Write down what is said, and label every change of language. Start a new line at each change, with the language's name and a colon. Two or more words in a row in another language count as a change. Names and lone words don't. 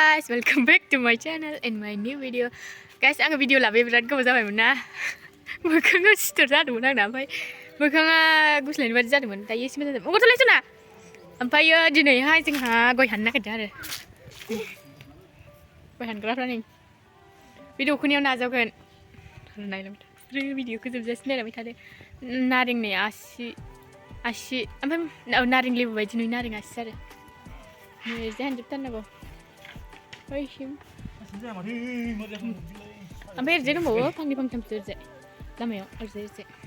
English: welcome back to my channel and my new video. Guys,
Bodo: आङो भिडिअ लाबोयो बिराद गोबाव जाबायमोन ना मोखाङा सिथर जादोंमोन आंना ओमफ्राय मोखाङा गुस्लायनाय बादि जादोंमोन दायो एसे मोजां जाबाय गथ'लाय जोंना ओमफ्रायो दिनैहाय जोंहा गय हाननो नागिरदों आरो गय हानग्राफ्रा नै भिडिअखौनियाव नाजावगोन नायलांबाय भिडिअखौ जोबजासिम नायलांबाय थादो नारेंनि आसि ओमफ्राय नारें लेबु बायदि नुयो नारें आसि आरो जे हानजोबथारनांगौ ओमफ्राय ओरैजाय दंबावो फांनै फांथामसो ओरैजाय लामायाव ओरैजाय